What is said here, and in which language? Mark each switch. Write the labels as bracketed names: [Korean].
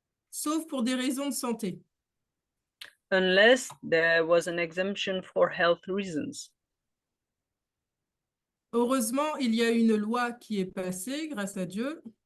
[French] Sauf pour des raisons de santé. [English] Unless there was an exemption for health reasons. [French] Heureusement, il y a une loi qui est passée, grâce à Dieu.